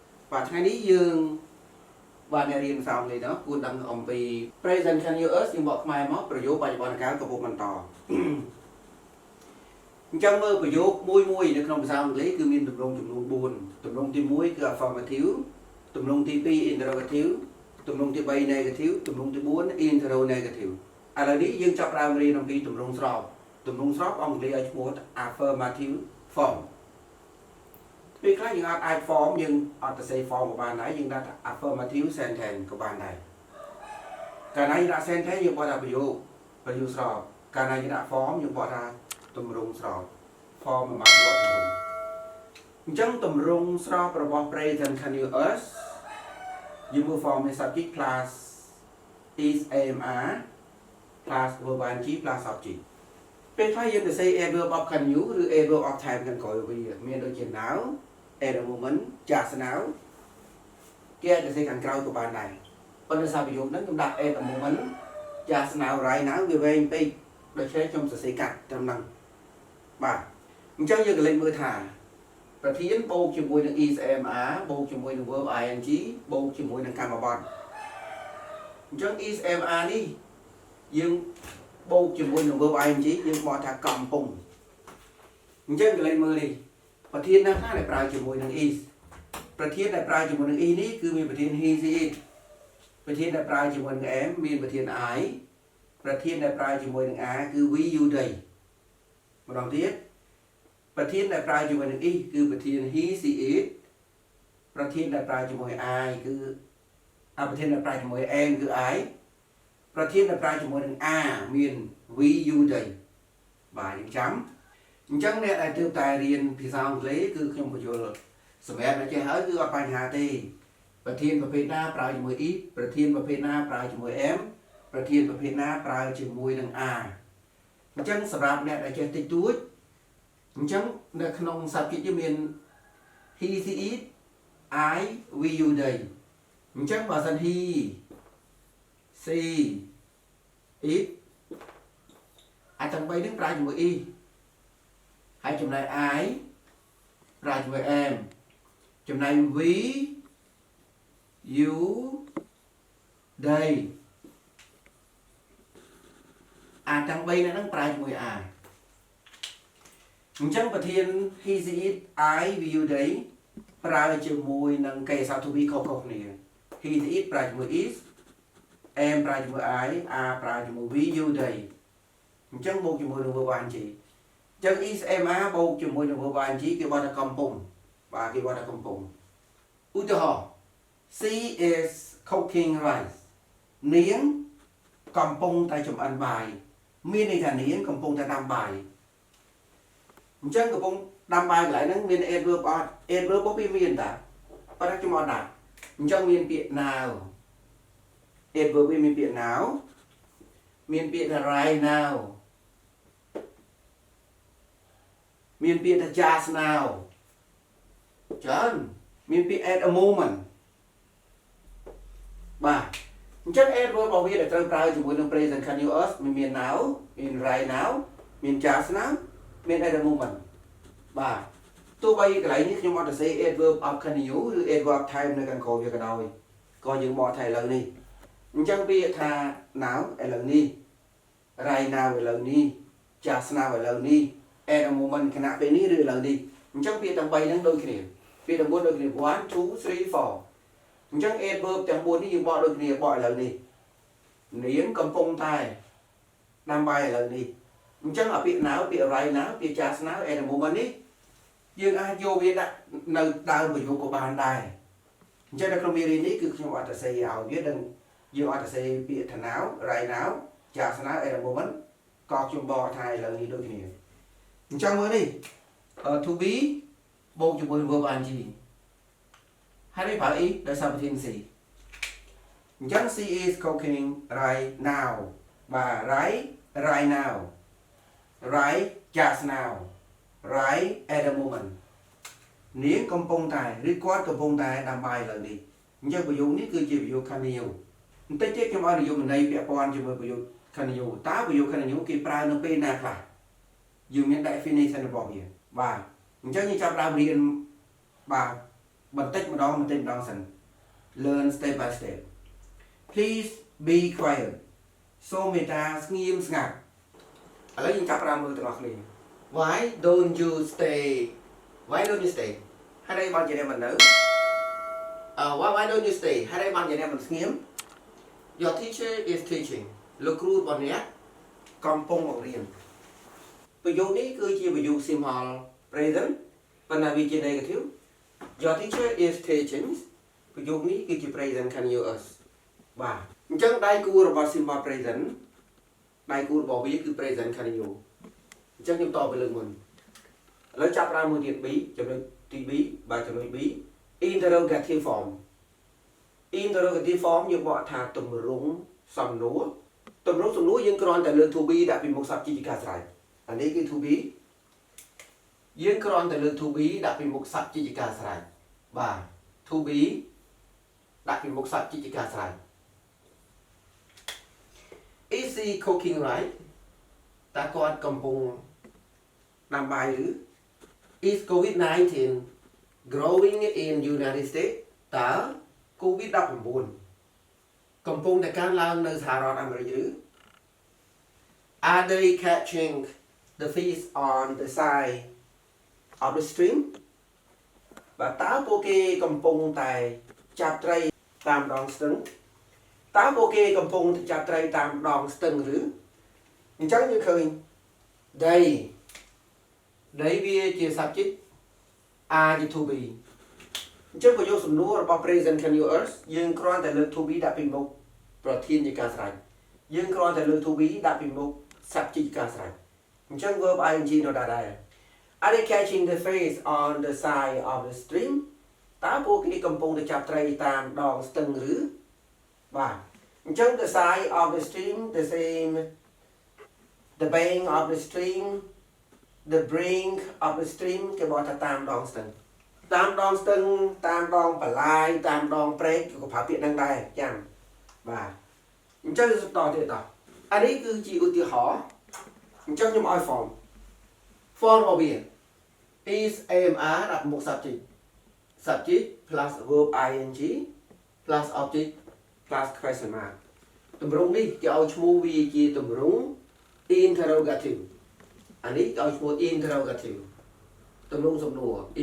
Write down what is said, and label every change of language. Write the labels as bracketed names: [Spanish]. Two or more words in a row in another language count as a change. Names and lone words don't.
[Khmer] vàថ្ងៃនេះយើងបានរៀនភាសាអង់គ្លេសđó គួរដឹងអំពី [English] present continuous [Khmer] យើងបកខ្មែរមកប្រយោគបច្ចុប្បន្នកាលកំពុងបន្តអញ្ចឹងមើលប្រយោគមួយនៅ ក្នុងភាសាអង់គ្លេសគឺមានទម្រង់ចំនួន4ទម្រង់ទី1គឺ affirmative ទម្រង់ទី2 interrogative ទម្រង់ទី3 negative ទម្រង់ទី4 interrogative ឥឡូវនេះយើងចាប់ផ្ដើមរៀនអំពីទម្រង់ស្របទម្រង់ស្របអង់គ្លេសឲ្យឈ្មោះ [English] affirmative form [Khmer] ពេលខ្លះយើងអាច form យើងអត់ទៅសេ form ក៏បានដែរយើងដាក់ [English] affirmative sentence [Khmer] ក៏បានដែរកាលណាយើងដាក់ sentence យើងបកថាប្រយោគស្របកាលណាយើងដាក់ form យើងបកថាទម្រង់ស្រប form មកបកទម្រង់អញ្ចឹងទម្រង់ស្របរបស់ [English] present continuous [Khmer] យើងមើល form នៃ [English] subject plus is AMR plus verb ing plus subject [Khmer] ពេលខ្លះយើងទៅសេ [English] adverb of continue [Khmer] ឬ [English] adverb of time [Khmer] ខាងក្រោយវាមានដូចជា [English] now at the moment just now [Khmer] គេអាចទៅសេខាងក្រោយក៏បានដែរប៉ុន្តែសារប្រយោគហ្នឹងខ្ញុំដាក់ [English] at the moment just now right now [Khmer] វាវែងពេកដូច្នេះខ្ញុំសរសេរកាត់ត្រឹមហ្នឹងបាទអញ្ចឹងយើង ក៏លេខមើលថាប្រធានបូកជាមួយនឹង [English] is AMR [Khmer] បូកជាមួយនឹង [English] verb ing [Khmer] បូកជាមួយនឹងកម្មបត្តិអញ្ចឹង [English] is AMR [Khmer] នេះយើងបូកជាមួយនឹង [English] verb ing [Khmer] យើងបកថាកំពុងអញ្ចឹងក៏លេខមើលនេះប្រធាន ណាខ្លះដែលប្រើជាមួយនឹង is ប្រធានដែលប្រើជាមួយនឹង is នេះគឺមានប្រធាន [English] he she it [Khmer] ប្រធានដែលប្រើជាមួយនឹង am មានប្រធាន I ប្រធានដែលប្រើជាមួយនឹង are គឺ [English] we you they [Khmer] ម្ដងទៀតប្រធានដែលប្រើជាមួយនឹង is គឺប្រធាន [English] he she it [Khmer] ប្រធានដែលប្រើជាមួយ I គឺ ប្រធានដែលប្រើជាមួយ am គឺ I ប្រធានដែលប្រើជាមួយនឹង are មាន [English] we you they [Khmer] បាទយើងចាំអញ្ចឹងអ្នកដែលទើបតែរៀនភាសាអង់គ្លេសគឺខ្ញុំបញ្យល់សម្រាប់អ្នកចេះហើយគឺអត់បញ្ហាទេប្រធានប្រភេទណាប្រើជាមួយ is ប្រធានប្រភេទណាប្រើជាមួយ am ប្រធានប្រភេទណាប្រើជាមួយនឹង are អញ្ចឹងសម្រាប់អ្នកដែលចេះតិចតួចអញ្ចឹងនៅក្នុង subject យើងមាន [English] he she it I we you they [Khmer] អញ្ចឹងបើសិន [English] he she it [Khmer] អាចទាំង3នឹងប្រើជាមួយ is ហើយចំណែក I ប្រើជាមួយ am ចំណែក [English] we you they [Khmer] អាចទាំង3ហ្នឹងប្រើជាមួយ are អ ញ្ចឹងប្រធាន [English] he she it I we you they [Khmer] ប្រើជាមួយនឹងគេសោ [English] to be [Khmer] ខុសៗគ្នា [English] he she it [Khmer] ប្រើជាមួយ [English] is am [Khmer] ប្រើ ជាមួយ I are ប្រើជាមួយ [English] we you they [Khmer] អញ្ចឹងបូកជាមួយនឹង [English] verb ing [Khmer] អញ្ចឹង [English] is am are [Khmer] បូក ជាមួយនឹង [English] verb ing [Khmer] គេបកថាកំពុងបាទគេបកថាកំពុងឧទាហរណ៍ [English] she is cooking rice [Khmer] នាងកំពុងតែចម្អិនបាយមានន័យថានាងកំពុងតែដាំបាយអញ្ចឹងកំពុងដាំបាយកន្លែងហ្នឹងមាន adverb អត់ adverb ពីមានតាប៉ុន្តែខ្ញុំអត់ដាក់អញ្ចឹងមានពាក្យ [English] now adverb [Khmer] វាមានពាក្យ now មានពាក្យថា [English] right now [Khmer] មានពាក្យថា [English] just now [Khmer] ច្រើនមានពាក្យ [English] at a moment [Khmer] បាទអញ្ចឹង adverb របស់វាដែលត្រូវប្រើជាមួយនឹង [English] present continuous [Khmer] មាន now មាន [English] right now [Khmer] មាន [English] just now [Khmer] មាន [English] at a moment [Khmer] បាទទោះបីកន្លែងនេះខ្ញុំអត់ទៅសេ [English] adverb of continue [Khmer] ឬ [English] adverb of time [Khmer] នៅខាងក្រោយវាក៏ដោយក៏យើងបកថាឥឡូវនេះអញ្ចឹងពាក្យថា now ឥឡូវនេះ [English] right now [Khmer] ឥឡូវនេះ [English] just now [Khmer] ឥឡូវនេះ [English] at a moment [Khmer] ខណៈពេលនេះឬឥឡូវនេះអញ្ចឹងពាក្យទាំង3ហ្នឹងដូចគ្នាពាក្យទាំង4ដូចគ្នា 1 2 3 4អញ្ចឹង adverb ទាំង4នេះយើងបកដូចគ្នាបកឥឡូវនេះនាង កំពុងតែដាំបាយឥឡូវនេះអញ្ចឹងអាពាក្យ now ពាក្យ [English] right now [Khmer] ពាក្យ [English] just now at a moment [Khmer] នេះយើងអាចយកវាដាក់នៅដើមប្រយោគក៏បានដែរអញ្ចឹងនៅក្នុងមេរៀ ននេះគឺខ្ញុំអត់ទៅសេឲ្យវាដឹងយើងអត់ទៅសេពាក្យថា [English] now right now just now at a moment [Khmer] ក៏ខ្ញុំបកថាឥឡូវនេះ ដូចគ្នាអញ្ចឹងមើលនេះ [English] to be [Khmer] បូកជាមួយ [English] verb ing [Khmer] ហើយនេះប្រើ is ដោយសារប្រធាន C អញ្ចឹង [English] she is cooking right now [Khmer] បាទ [English] right now right just now right at the moment [Khmer] នាងកំពុងតែឬគាត់កំពុងតែដាំបាយឥឡូវនេះអញ្ចឹងប្រយោគនេះគឺជាប្រយោគ continue បន្តិចទៀតខ្ញុំឲ្យនិយមន័យពាក់ព័ន្ធជាមួយប្រយោគ continue តើប្រយោគ continue គេប្រើនៅពេលណាខ្លះយើងមាន definition របស់វាបាទអញ្ចឹងយើងចាប់ដើមរៀនបាទ បន្តិចម្ដងសិន [English] learn step by step please be quiet [Khmer] សូមមេត្តាស្ងៀមស្ងាត់ឥឡូវយើងចាប់ផ្ដើមមើលទាំងអស់គ្នា [English] why don't you stay [Khmer] ហេតុអីបានជាអ្នកមិននៅ [English] why don't you stay [Khmer] ហេតុអីបានជាអ្នកមិន ស្ងៀម [English] your teacher is teaching [Khmer] លោកគ្រូរបស់អ្នកកំពុងបង្រៀនប្រយោគនេះគឺជាប្រយោគ [English] simple present [Khmer] ប៉ុន្តែវាជា negative [English] your teacher is teaching [Khmer] ប្រ យោគនេះគឺជា [English] present continuous [Khmer] បាទអញ្ចឹងដៃគូរបស់ [English] simple present [Khmer] ដៃគូរបស់វាគឺ [English] present continuous [Khmer] អញ្ចឹង ខ្ញុំតបទៅលើកមុនឥឡូវចាប់ផ្ដើមមួយទៀត B ចំណុចទី B បាទចំណុច B [English] interrogative form interrogative form [Khmer] យើងបកថាទម្រង់សំណួរយើងគ្រាន់តែលើក [English] to be [Khmer] ដាក់ពីមុខ subject ជាការស្រេចអានេះគឺ [English] to be [Khmer] យើងគ្រាន់តែលើក [English] to be [Khmer] ដាក់ពីមុខ subject ជាការស្រេចបាទ [English] to be [Khmer] ដាក់ពីមុខ subject ជាការស្រេច [English] is he cooking right [Khmer] តើគាត់កំពុងដាំបាយឬ [English] is COVID-19 growing in United States [Khmer] តើ COVID-19 កំពុងតែកើនឡើងនៅសហរដ្ឋអាមេរិកឬ [English] Are they catching the fish on the side of the stream [Khmer] បាទតើពួកគេកំពុងតែចាប់ត្រីតាមដងស្ទឹងតើពួកគេកំពុង តែចាប់ត្រីតាមដងស្ទឹងឬអញ្ចឹងយើងឃើញ they វាជា subject are ជា [English] to be [Khmer] អញ្ចឹងប្រយោគសំណួររបស់ present continuous យើងគ្រាន់តែលើក [English] to be [Khmer] ដាក់ពីមុខប្រធានជាការស្រេចយើងគ្រាន់តែលើក to be ដាក់ពីមុខ subject ជាការស្រេចអញ្ចឹង [English] verb ing [Khmer] នៅដែរ [English] Are they catching the fish on the side of the stream [Khmer] តើពួកគេកំពុងតែចាប់ត្រីតាម ដងស្ទឹងឬបាទអញ្ចឹង [English] the side of the stream the same the bank of the stream the brink of the stream [Khmer] គេ บอกថាតាមដងស្ទឹងតាមដងស្ទឹងតាមដងបលាយតាមដងព្រែកក៏ប្រើពាក្យ ហ្នឹងដែរចាំបាទអញ្ចឹងទៅតទៀតតអានេះគឺជាឧទាហរណ៍អញ្ចឹងខ្ញុំឲ្យ form របស់វា [English] is AMR [Khmer] ដាក់មុខ [English] subject plus verb ing plus object plus question mark [Khmer] ទម្រង់នេះគេឲ្យឈ្មោះវាជាទម្រង់ interrogative អានេះគេឲ្យឈ្មោះ interrogative ទម្រង់សំណួរ